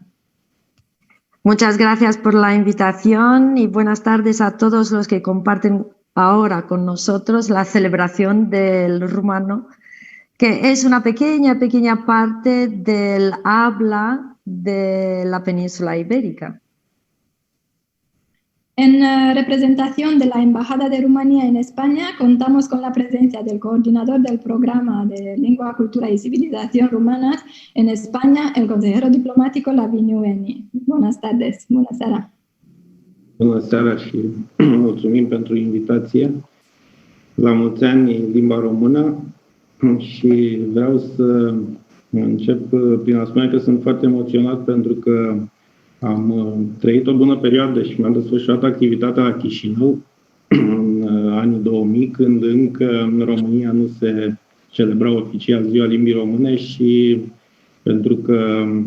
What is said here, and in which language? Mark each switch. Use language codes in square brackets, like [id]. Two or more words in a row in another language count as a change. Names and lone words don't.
[es] Muchas gracias por la invitación y buenas tardes a todos los que comparten ahora con nosotros la celebración del rumano, que es una pequeña parte del habla de la península ibérica. En representación de la Embajada de Rumanía en España, contamos con la presencia del coordinador del programa de Lengua, Cultura y Civilización Rumanas en España, el consejero diplomático Laviniu Eni. Buenas tardes. [ro] Bună seara. Bună seara și mulțumim pentru invitație. La mulți ani limba română și vreau să încep prin a spune că sunt foarte emoționat pentru că am trăit o bună perioadă și mi-am desfășurat activitatea la Chișinău în anii 2000, când încă în România nu se celebra oficial Ziua Limbii Române și pentru că